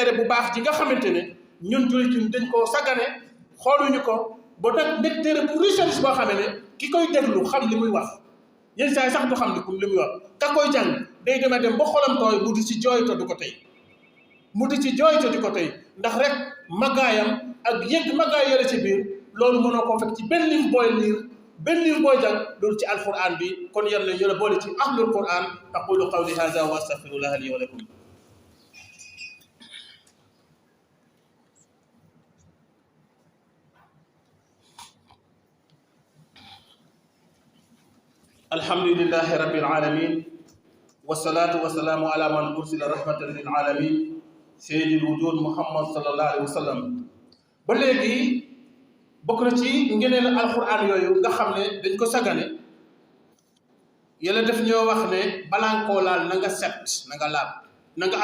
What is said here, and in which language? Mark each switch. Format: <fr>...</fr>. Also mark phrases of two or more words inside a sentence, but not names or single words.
<wo>téere bu baax ji nga xamante ne ñun jullit ñi dañ koo sagane xooluñu ko ba nag nekk téere bu recherche boo xamee ne ki koy déglu xam li muy wax yenn saa yi sax du xam li muy wax ka koy jàng day dem ba xolam tooy mu di ci jooyto du ko tey di ko tey ndax rek màggaayam ak yëgg màggaay yore ci biir loolu mënoo koo fekk ci benn livre booy liir benn livre booy jàng loolu ci alquran bi kon yàlla yàlla boole ci</wo> <ar>أهل القرآن أقول قولي هذا وأستغفر الله لي ولكم الحمد لله رب العالمين والصلاة والسلام على من أرسل رحمة للعالمين سيد الوجود محمد صلى الله عليه وسلم</ar> <wo>ba léegi bokk na ci ngeneen alquran yooyu nga xam ne dañ ko sagane yàlla def ñoo wax ne balaa koo laal na nga set na nga laab na nga</wo>